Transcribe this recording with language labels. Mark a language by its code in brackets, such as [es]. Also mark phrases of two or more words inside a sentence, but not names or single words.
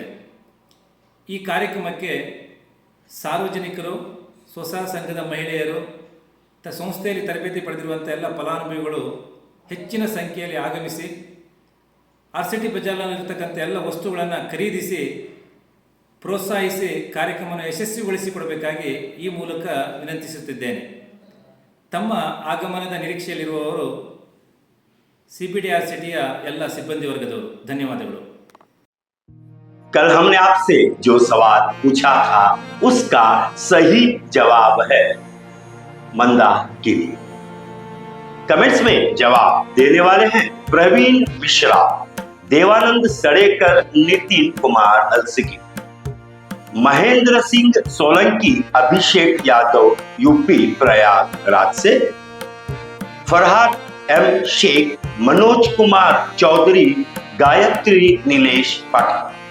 [kn] ಈ ಕಾರ್ಯಕ್ರಮಕ್ಕೆ ಸಾರ್ವಜನಿಕರು, ಸ್ವಸಹಾಯ ಸಂಘದ ಮಹಿಳೆಯರು, ಸಂಸ್ಥೆಯಲ್ಲಿ ತರಬೇತಿ ಪಡೆದಿರುವಂಥ ಎಲ್ಲ ಫಲಾನುಭವಿಗಳು ಹೆಚ್ಚಿನ ಸಂಖ್ಯೆಯಲ್ಲಿ ಆಗಮಿಸಿ ಆರ್ ಸಿಟಿ ಬಜಾರ್ನಲ್ಲಿರ್ತಕ್ಕಂಥ ಎಲ್ಲ ವಸ್ತುಗಳನ್ನು ಖರೀದಿಸಿ ಪ್ರೋತ್ಸಾಹಿಸಿ ಕಾರ್ಯಕ್ರಮವನ್ನು ಯಶಸ್ವಿಗೊಳಿಸಿಕೊಡಬೇಕಾಗಿ ಈ ಮೂಲಕ ವಿನಂತಿಸುತ್ತಿದ್ದೇನೆ. ತಮ್ಮ ಆಗಮನದ ನಿರೀಕ್ಷೆಯಲ್ಲಿರುವವರು CPDR ಸಿಟಿಯ ಎಲ್ಲ ಸಿಬ್ಬಂದಿ ವರ್ಗದವರು. ಧನ್ಯವಾದಗಳು. [hi] कल हमने आपसे जो सवाल पूछा था उसका सही जवाब है मंदाकिनी। कमेंट्स में जवाब देने वाले हैं प्रवीण मिश्रा, देवानंद सड़ेकर, नितिन कुमार अलसिकी, महेंद्र सिंह सोलंकी, अभिषेक यादव यूपी प्रयागराज से, फरहाद M शेख, मनोज कुमार चौधरी, गायत्री नीलेश पाठक,